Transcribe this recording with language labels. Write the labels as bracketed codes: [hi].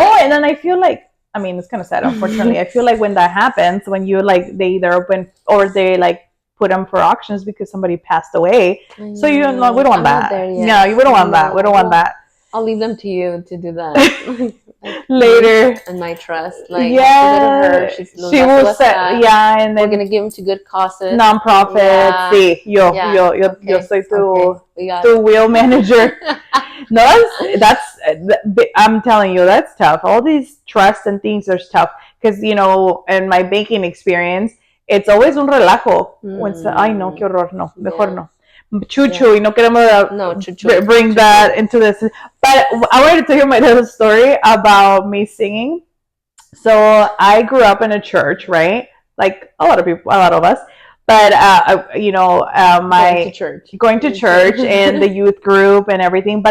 [en] No, and then I feel like, I mean, it's kind of sad, unfortunately. I feel like when that happens, when you they either open or they put them for auctions because somebody passed away. So we don't want that. No, we don't want that. We don't want that. I'll leave them to you to do that later. And my trust, her. She will set, and then we're gonna give them to good causes, nonprofits. Yeah. [es] Sí, yo soy tu [en] wheel manager. No, that's I'm telling you, that's tough. All these trusts and things are tough because in my banking experience, it's always [es] un relajo. Ay no, qué horror, no, mejor no. Chuchu, y no queremos [en] bring that into this. But I wanted to tell you my little story about me singing. So I grew up in a church, right? Like a lot of us. But going to church and the youth group and everything.